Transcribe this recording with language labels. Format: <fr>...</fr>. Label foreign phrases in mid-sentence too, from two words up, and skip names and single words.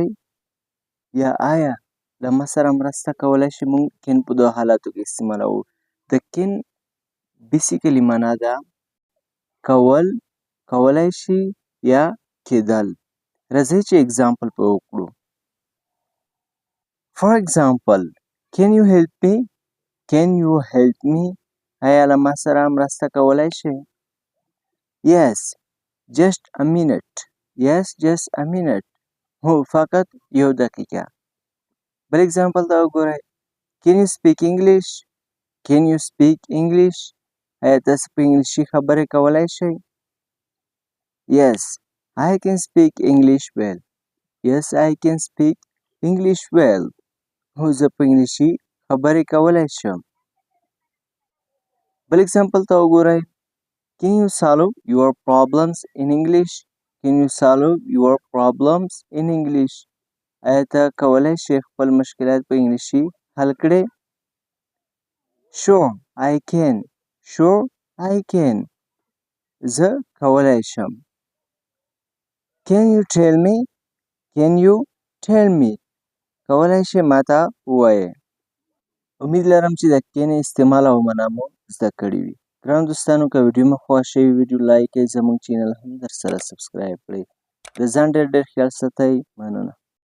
<ps>یا آیا له ما سره مرسته کولی شئ؟ مونږ کین په دوه حالاتو کې استعمالوو. د کین بیسیکلي معنا ده کول، کولی شي یا کیدل. راځئ چې اګزامپل په وکړو.</ps> <en>for example can you help me? Can you help me?</en> <ps>آیا له ما سره مرسته کولی شئ؟</ps> <en>Yes, just a minute. Yes, just a minute.</en> <ps>هو فقط یو دقیقه. بل اګزامپل ته وګورئ.</ps> <en>Can you speak English? Can you speak English?</en> <ps>آیا تاسو په انګلیسي خبرې کولی شئ؟</ps> <en>Yes, I can speak English well. Yes, I can speak English well.</en> <ps>هو زه په انګلیسي خبرې کولی شم. بل اګزامپل ته وګورئ.</ps> <en>Can you solve your problems in English? Can you solve your problems in English?</en> <ps>آیا ته کولی شې خپل مشکلات په انګلیسي حل کړې؟</ps> <en>Sure, I can. Sure, I can.</en> <ps>زه کولی شم.</ps> <en>Can you tell me? Can you tell me?</en> <ps>کولی شې ما ته ووایې. امید لرم چې د کین استعمال او معنا مو زده کړې وي. ګرانو دوستانو که ویډیو مو خوښ شوي ویډیو لایک کړئ، زموږ چینل هم درسره سبسکرایب کړئ. د ځان ډېر ډېر خیال ساتئ. مننه.</ps>